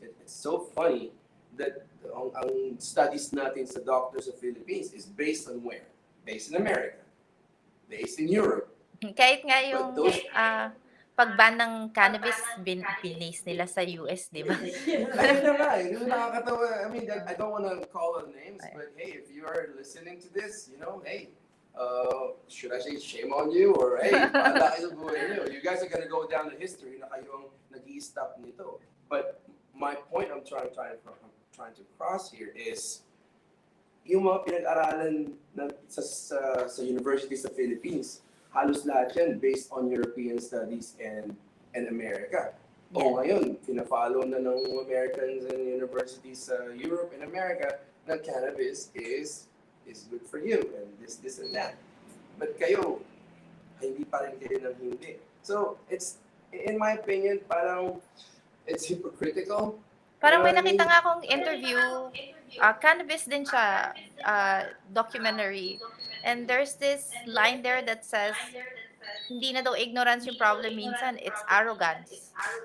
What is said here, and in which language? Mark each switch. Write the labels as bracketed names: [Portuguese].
[English] It's so funny that [Filipino] ang [English] studies natin sa doctors of Philippines is based on where? Based in America, based in Europe. [Filipino] Kahit nga yung [English] But those- [Filipino] pag-ban ng cannabis, binase nila sa US, di ba? Ayun na nga, yun yung nakakatawa. [English] I mean, I don't want to call out names, but hey, if you are listening to this, you know, hey, should I say shame on you? [Filipino] Or hey, paala kayo sa buhay niyo. [English] You guys are gonna go down in history [Filipino] na kayo ang nag-i-stop nito. [English] But my point I'm trying to cross here is [Filipino] yung mga pinag-aralan sa university sa Philippines, halos lahat yan [English] based on European studies and America. [Filipino] O ngayon, pina-follow na ng [English] Americans and universities sa Europe and America na cannabis is good for you and this and that. [Filipino] But kayo, hindi pa rin kayo ng hindi. [English] So, it's, in my opinion, [Filipino] parang [English] it's hypocritical. [Filipino] Parang may nakita nga akong interview, cannabis din siya, documentary. [English] And there's this line there that says, [Filipino] hindi na daw ignorance yung problem minsan, [English] it's arrogance.